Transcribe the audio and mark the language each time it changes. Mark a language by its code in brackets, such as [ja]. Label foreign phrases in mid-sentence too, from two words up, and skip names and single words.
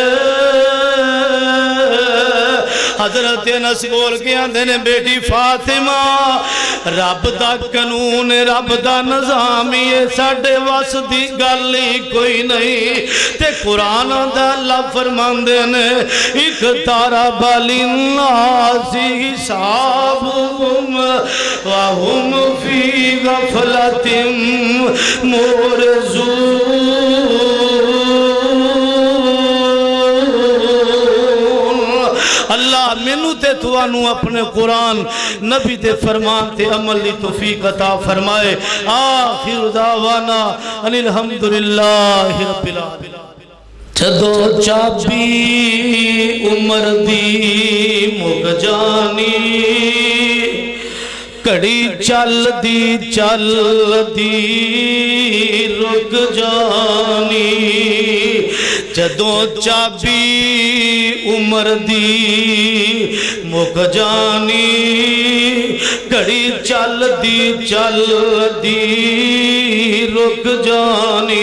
[pa] ਹਜ਼ਰਤ ਅਨਸ ਬੋਲ ਕੇ ਆਂਦੇ ਨੇ ਬੇਟੀ ਫ਼ਾਤਿਮਾ ਰੱਬ ਦਾ ਕਾਨੂੰਨ ਰੱਬ ਦਾ ਨਿਜ਼ਾਮ ਹੀ ਸਾਡੇ ਵੱਸ ਦੀ ਗੱਲ ਹੀ ਕੋਈ ਨਹੀਂ। ਤੇ ਕੁਰਾਨ ਦਾ ਅੱਲ੍ਹਾ ਫ਼ਰਮਾਂਦੇ ਨੇ [ar] اقترب للناس حسابهم وهم في غفلة معرضون. [pa] ਅੱਲ੍ਹਾ ਮੈਨੂੰ ਤੇ ਤੁਹਾਨੂੰ ਆਪਣੇ ਕੁਰਾਨ ਨਬੀ ਦੇ ਫ਼ਰਮਾਨ ਤੇ ਅਮਲ ਦੀ ਤੌਫ਼ੀਕ ਅਤਾ ਫ਼ਰਮਾਏ। [ar] آخر دعوانا أن الحمد لله رب العالمين. [pa] ਜਦੋਂ ਚਾਬੀ ਉਮਰ ਦੀ ਮੁੱਕ ਜਾਣੀ, ਘੜੀ ਚਲਦੀ ਚਲਦੀ ਰੁਕ ਜਾਣੀ, ਜਦੋਂ ਚਾਬੀ ਉਮਰ ਦੀ ਮੁੱਕ ਜਾਣੀ, ਘੜੀ ਚਲਦੀ ਚਲਦੀ ਰੁਕ ਜਾਣੀ।